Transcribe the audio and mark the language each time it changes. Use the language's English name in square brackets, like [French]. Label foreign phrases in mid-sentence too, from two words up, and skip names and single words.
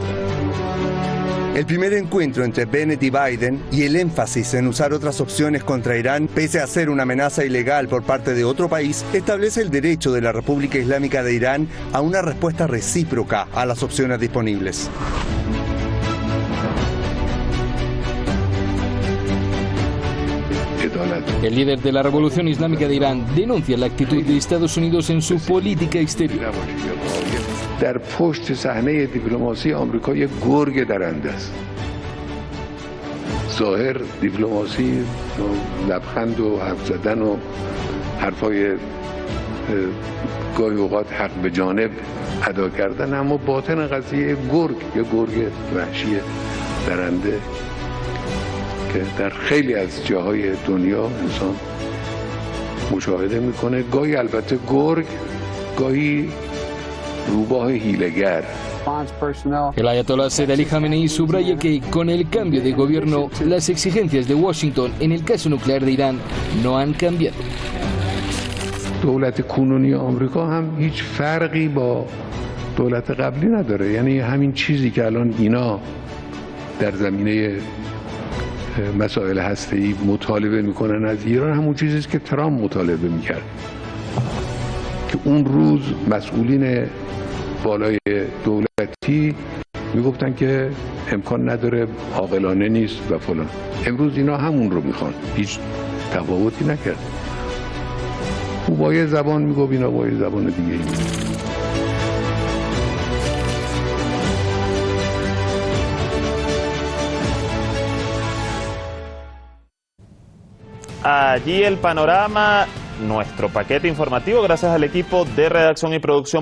[Spanish] El primer encuentro entre Bennett y Biden y el énfasis en usar otras opciones contra Irán, pese a ser una amenaza ilegal por parte de otro país, establece el derecho de la República Islámica de Irán a una respuesta recíproca a las opciones disponibles. El líder de la Revolución Islámica de Irán denuncia la actitud de Estados Unidos en su política exterior. [Persian] در پشت صحنه دیپلماسی آمریکا یک گرگ درنده است. ظاهر دیپلماسی لبخند و حرف زدن و حرفای گاهی اوقات حق به جانب ادا کردن، اما باطن قضیه گرگ یا گرگ وحشی درنده که در خیلی از جاهای دنیا انسان مشاهده میکنه. گاهی البته گرگ، گاهی روباه هیله‌گر. [Spanish] El ayatolá Said Ali Khamenei subraya que, con el cambio de gobierno, las exigencias de Washington en el caso nuclear de Irán no han cambiado. [Persian] دولت کنونی آمریکا هم هیچ فرقی با دولت قبلی نداره. یعنی همین چیزی که الان اینا در زمینه مسائل هسته‌ای مطالبه میکنن از ایران، همون چیزی است که ترامپ مطالبه میکرد که اون روز مسئولین بالای دولتی میگفتن که امکان نداره، عاقلانه نیست و فلان. امروز اینا همون رو میخوان، هیچ تفاوتی نکرد. او با یه زبان میگفت، اینا با یه زبان دیگه ای. [Spanish] Allí el panorama, nuestro paquete informativo, gracias al equipo de redacción y producción.